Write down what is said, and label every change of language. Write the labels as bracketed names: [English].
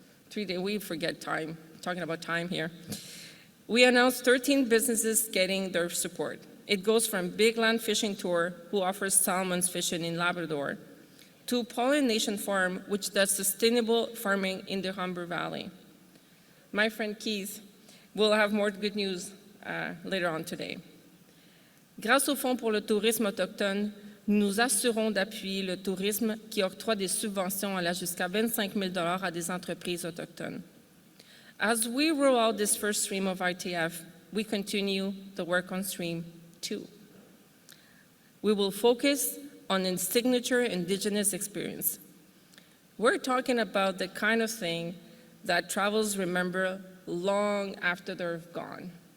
[English] 3 days, we forget time, talking about time here. We announced 13 businesses getting their support. It goes from Big Land Fishing Tour, who offers salmon fishing in Labrador, to Pollination Farm, which does sustainable farming in the Humber Valley. My friend Keith will have more good news later on today. [French] Grâce au Fonds pour le tourisme autochtone, nous assurons d'appuyer le tourisme qui octroie des subventions allant jusqu'à 25 000 $ à des entreprises autochtones. [English] As we roll out this first stream of ITF, we continue the work on stream 2. We will focus on a signature Indigenous experience. We're talking about the kind of thing that travelers remember long after they're gone.